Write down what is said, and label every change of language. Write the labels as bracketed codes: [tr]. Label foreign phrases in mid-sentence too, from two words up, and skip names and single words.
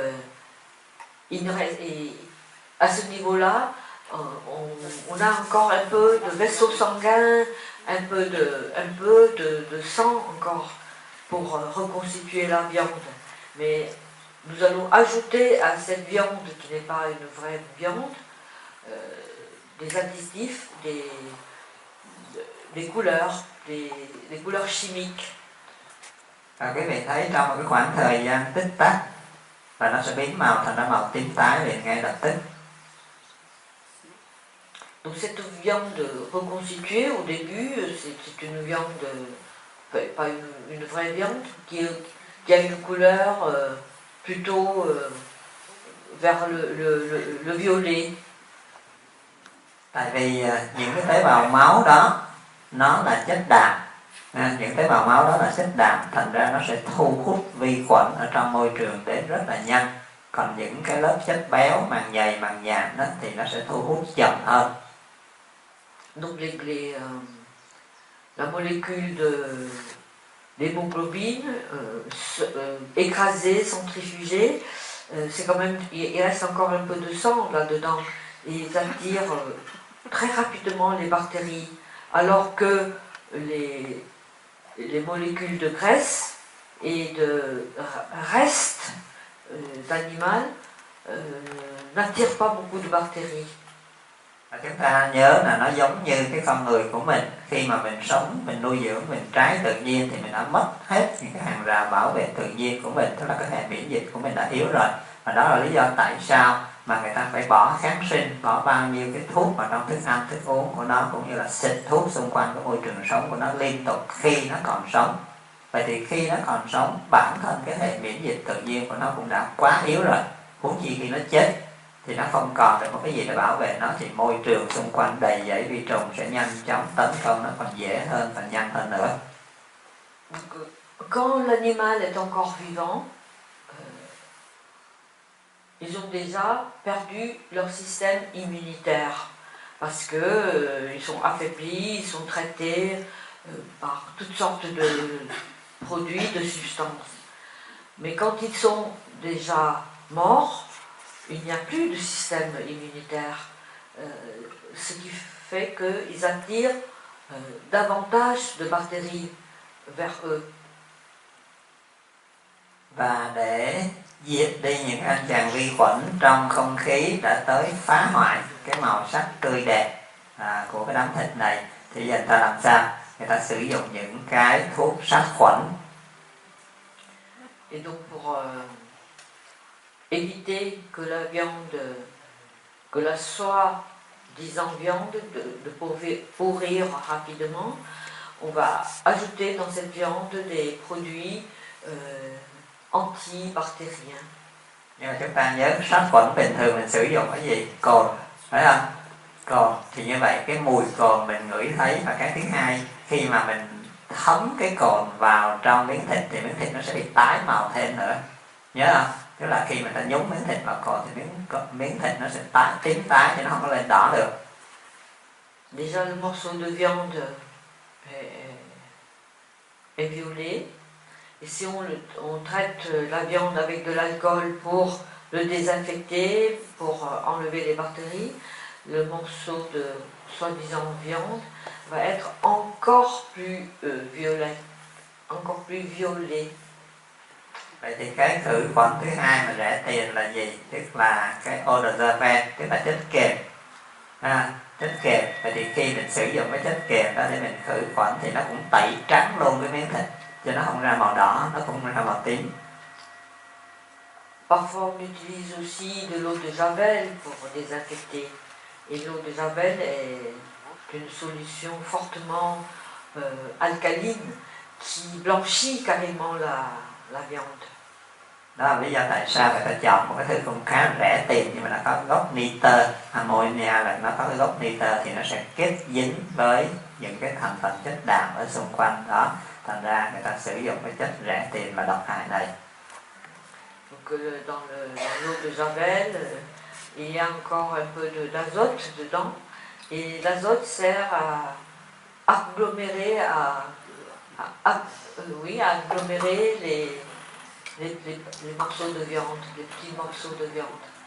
[fr] à ce niveau-là, on a encore un peu de vaisseau sanguin, un peu de sang encore pour reconstituer la viande. Mais nous allons ajouter à cette viande, qui n'est pas une vraie viande, des additifs, des couleurs, des couleurs chimiques. [vi] Quý vị thấy trong một cái khoảng thời gian tích tắc và nó sẽ biến màu thành ra màu tím tái liền ngay lập tức. [fr] Donc cette viande reconstituée au début, c'est une viande, pas une vraie viande, qui a une couleur plutôt vers le violet. [vi] Tại vì những cái tế bào máu đó nó là chất đạm, những tế bào máu đó là chất đạm, thành ra nó sẽ thu hút vi khuẩn ở trong môi trường đến rất là nhanh. Còn những cái lớp chất béo màng nhầy màng nhàn đó thì nó sẽ thu hút chậm hơn. [fr] Donc la molécule d'hémoglobine écrasée, centrifugée, c'est quand même, il reste encore un peu de sang là-dedans, et ils attirent très rapidement les bactéries, alors que les molécules de graisse et de reste d'animal n'attirent pas beaucoup de bactéries. [vi] Và chúng ta nhớ là nó giống như cái con người của mình, khi mà mình sống, mình nuôi dưỡng, mình trái tự nhiên thì mình đã mất hết những cái hàng rào bảo vệ tự nhiên của mình, tức là cái hệ miễn dịch của mình đã yếu rồi. Và đó là lý do tại sao mà người ta phải bỏ kháng sinh, bỏ bao nhiêu cái thuốc vào trong thức ăn, thức uống của nó, cũng như là xịt thuốc xung quanh cái môi trường sống của nó liên tục khi nó còn sống. Vậy thì khi nó còn sống, bản thân cái hệ miễn dịch tự nhiên của nó cũng đã quá yếu rồi, huống chi khi nó chết thì nó không còn được một cái gì để bảo vệ nó, thì môi trường xung quanh đầy dẫy vi trùng sẽ nhanh chóng tấn công nó còn dễ hơn và nhanh hơn nữa. [fr] Quand l'animal est encore vivant, ils ont déjà perdu leur système immunitaire parce que ils sont affaiblis, ils sont traités par toutes sortes de produits, de substances. Mais quand ils sont déjà morts, il n'y a plus de système immunitaire, ce qui fait qu'ils attirent davantage de bactéries vers eux. [vi] Và để diệt đi những anh chàng vi khuẩn trong không khí đã tới phá hoại cái màu sắc tươi đẹp của cái đám thịt này, thì giờ người ta làm sao? Người ta sử dụng những cái thuốc sát khuẩn. [fr] Et donc pour éviter que la viande, que la soie disant viande de pourrir rapidement, on va ajouter dans cette viande des produits antibactériens. [vi] Nhưng mà chúng ta nhớ sát khuẩn bình thường mình sử dụng cái gì? Cồn, phải không? Cồn, thì như vậy cái mùi cồn mình ngửi thấy. Và cái thứ hai, khi mà mình thấm cái cồn vào trong miếng thịt thì miếng thịt nó sẽ bị tái màu thêm nữa, nhớ không? Tức là khi mình ta nhúng miếng thịt vào cồn thì miếng thịt nó sẽ tím tái thì nó không có lên đỏ được. [fr] Déjà le morceau de viande est violet. Et si on traite la viande avec de l'alcool pour le désinfecter, pour enlever les bactéries, le morceau de soi-disant viande va être encore plus violet, encore plus violet. [vi] Vậy thì cái khử khuẩn thứ hai mà rẻ tiền là gì? Tức là cái [fr] eau de javel, [vi] tức là chất kềm. Chất kềm. Vậy thì khi mình sử dụng cái chất kềm đó để mình khử khuẩn thì nó cũng tẩy trắng luôn cái miếng thịt, cho nó không ra màu đỏ, nó cũng ra màu tím. [fr] Parfois on utilise aussi de l'eau de Javel pour désinfecter. Et l'eau de Javel est une solution fortement alcaline qui blanchit carrément la viande. [vi] Đó là lý do tại sao người ta chọn một cái thứ cũng khá rẻ tiền nhưng mà nó có gốc nitơ, ammonia là nó có cái gốc nitơ thì nó sẽ kết dính với những cái thành phần chất đạm ở xung quanh đó, thành ra người ta sử dụng cái chất rẻ tiền và độc hại này. [fr] Donc dans l'eau de Javel, il y a encore un peu d'azote dedans et l'azote sert à agglomérer, agglomérer les morceaux de viande, les petits morceaux de viande.